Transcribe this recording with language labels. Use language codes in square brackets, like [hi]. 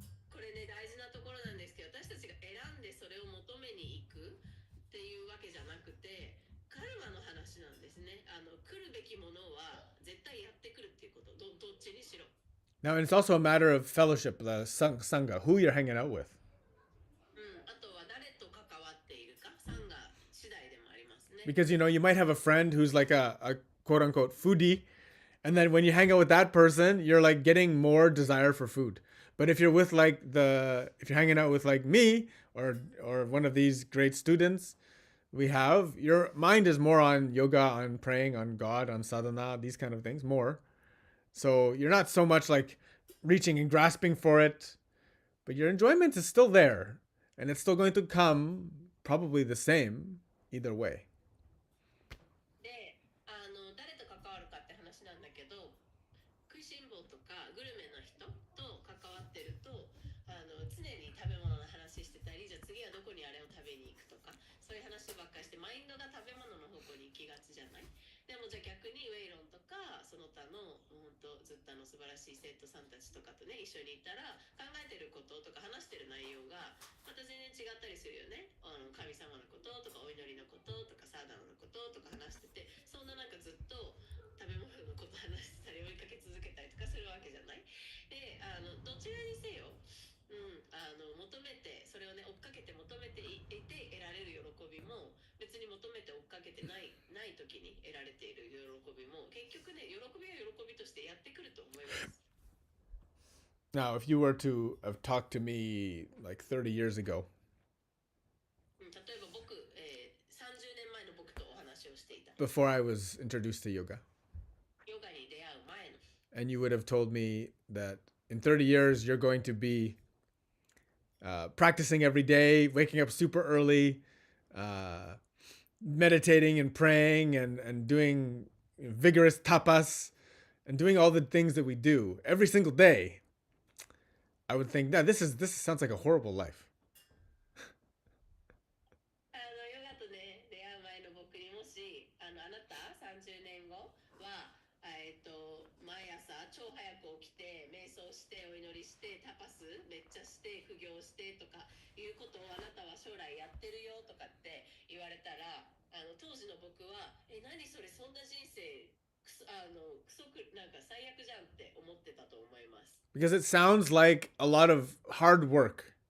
[ja] これね、大事なところなんですけど、私たちが選んでそれを求めに行くっていうわけじゃなくて、カルマの話なんですね。来るべきものは絶対やってくるっていうこと。どっちにしろ。 [en] Now, it's also a matter of fellowship, the sangha, who you're hanging out with. [ja] あとは誰と関わっているか、サンガ次第でもありますね。 [en] Because, you might have a friend who's like a quote unquote foodie. And then when you hang out with that person, you're like getting more desire for food. But if you're with if you're hanging out with like me or one of these great students we have, your mind is more on yoga, on praying, on God, on sadhana, these kind of things more. So you're not so much like reaching and grasping for it, but your enjoyment is still there. And it's still going to come probably the same either way. [ja] で、誰と関わるかって話なんだけど、食いしん坊とかグルメな人と関わってると、常に食べ物の話してたり、じゃあ次はどこにあれを食べに行くとか、そういう話ばっかりして、マインドが食べ物の方向に行きがちじゃない。でもじゃあ逆にウェイロンとかその他のずっと素晴らしい生徒さんたちとかとね一緒にいたら考えてることとか話してる内容がまた全然違ったりするよね。神様のこととかお祈りのこととかサーダナのこととか話してて、そんななんかずっと食べ物のこと話してたり追いかけ続けたりとかするわけじゃない。で、どちらにせよ、求めてそれをね追っかけて求めていて得られる喜びも別に求めて追っかけてない時に得られている喜びも結局ね喜びは喜びとしてやってくると思います。 [en] Now, if you were to have talked to me like 30 years ago, [ja] 例えば僕、30年前の僕とお話をしていた。 [en] before I was introduced to yoga, [ja] ヨガに出会う前の。 [en] and you would have told me that in 30 years you're going to be practicing every day, waking up super early, meditating and praying and doing vigorous tapas and doing all the things that we do every single day, I would think, nah, this sounds like a horrible life. [ja] ヨガとね出会う前の僕にもしあなた30年後は毎朝超早く起きて瞑想してお祈りしてタパスめっちゃして苦行してとかいうことをあなたは将来やってるよとかって言われたら当時の僕は何それそんな人生クソなんか最悪じゃんって思ってたと思います。 [en] Because it sounds like a lot of hard work.